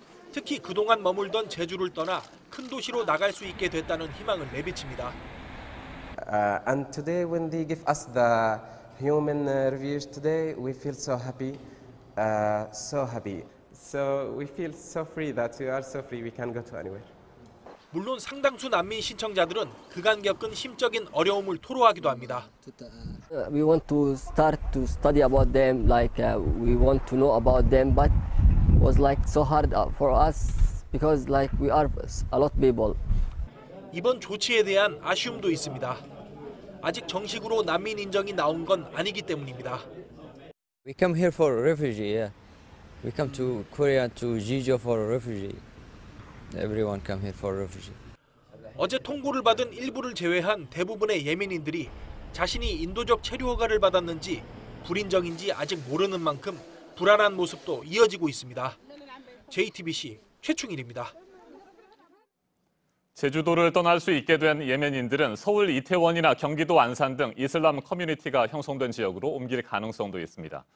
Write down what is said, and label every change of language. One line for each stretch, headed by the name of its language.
Korean: 특히 그동안 머물던 제주를 떠나 큰 도시로 나갈 수 있게 됐다는 희망을 내비칩니다.
English: And today, when they give us the human reviews today, we feel so happy. So happy. So we feel so free that we are so free we can go to anywhere.
Korean: 물론 상당수 난민 신청자들은 그간 겪은 심적인 어려움을 토로하기도 합니다.
English: We want to start to study about them, like we want to know about them, but it was like so hard for us because like we are a lot of people.
Korean: 이번 조치에 대한 아쉬움도 있습니다. 아직 정식으로 난민 인정이 나온 건 아니기 때문입니다.
English: We come here for refugee. Yeah, we come to Korea to Jeju for refugee. Everyone come here for refugee.
Korean: 어제 통보를 받은 일부를 제외한 대부분의 예멘인들이 자신이 인도적 체류 허가를 받았는지 불인정인지 아직 모르는 만큼 불안한 모습도 이어지고 있습니다. JTBC 최충일입니다. 제주도를 떠날 수 있게 된 예멘인들은 서울 이태원이나 경기도 안산 등 이슬람 커뮤니티가 형성된 지역으로 옮길 가능성도 있습니다.